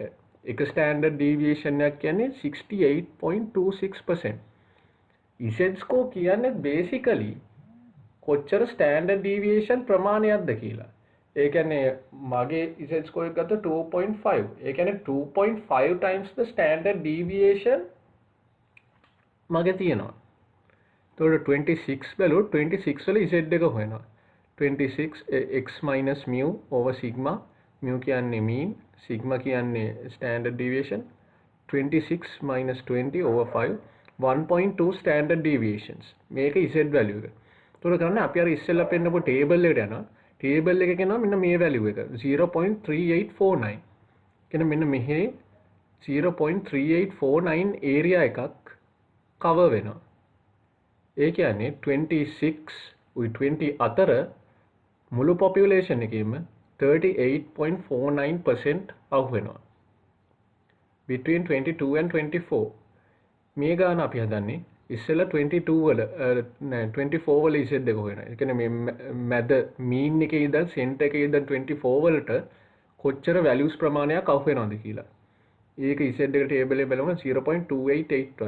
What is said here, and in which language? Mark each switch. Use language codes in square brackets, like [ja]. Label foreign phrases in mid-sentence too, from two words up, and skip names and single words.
[si] එක [en] standard deviation [si] එකක් කියන්නේ 68.26%. [en] z score [si] කියන්නේ basically කොච්චර [en] standard deviation [si] ප්‍රමාණයක්ද කියලා. ඒ කියන්නේ මගේ [en] z score [si] එක ගත්ත 2.5. ඒ කියන්නේ 2.5 [en] times the standard deviation [si] මගේ තියෙනවා. එතකොට 26 බැලුවොත් 26 වල z එක හොයනවා. [en] 26 x minus mu over sigma. mu කියන්නේ mean, sigma කියන්නේ standard deviation. 26 minus 20 over 5. 1.2 standard deviations. [si] මේක [en] z value [si] එක. එතකොට කරන්නේ අපි අර ඉස්සෙල්ලා පෙන්නපු table එකට යනවා. table එකේ කියනවා මෙන්න මේ value එක 0.3849. කියන්නේ මෙන්න මෙහි 0.3849 area එකක් cover වෙනවා. ඒ කියන්නේ 26 with 20 අතර මුළු population එකේම 38.49% අහු වෙනවා. [en] between 22 and 24 [si] මේ ගාන අපි හදන්නේ ඉස්සෙල්ලා 22 වල 24 වල z එක හොයනවා. ඒ කියන්නේ මේ මැද mean එකේ ඉඳන් center එකේ ඉඳන් 24 වලට කොච්චර values ප්‍රමාණයක් අහු වෙනවද කියලා. ඒක z එක table එකේ බලමු 0.2881.